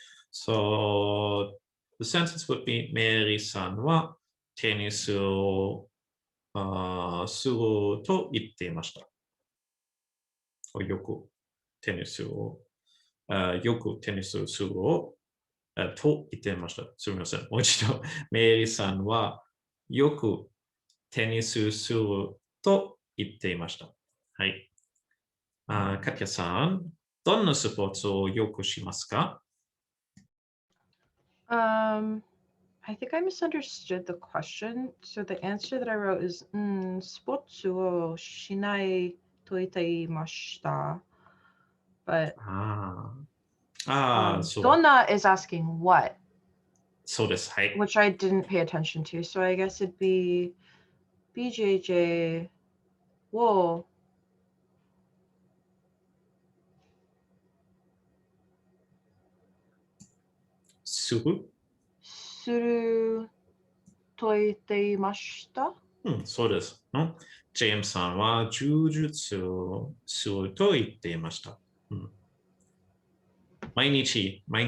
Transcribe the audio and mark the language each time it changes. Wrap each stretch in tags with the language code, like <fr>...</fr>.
<en>So the sentence would be</en> <ja>Mary-san wa tennisu suru to itte imashita. Or yoku tennisu suru oと言っていました。すみません。もう一度。メイリさんはよくテニスすると言っていました。はい。カティアさん、どんなスポーツをよくしますか？</ja> <en>I think I misunderstood the question. So the answer that I wrote is</en> <ja>スポーツをしないと言っていました。</ja> <en>But Donna is asking what?</en> <ja>そうです。はい。</ja> <en>Which I didn't pay attention to. So I guess it'd be</en> <ja>BJJ をすると言っていました。そうです。ジェームスさんは柔術をすると言っていました。毎日。</ja>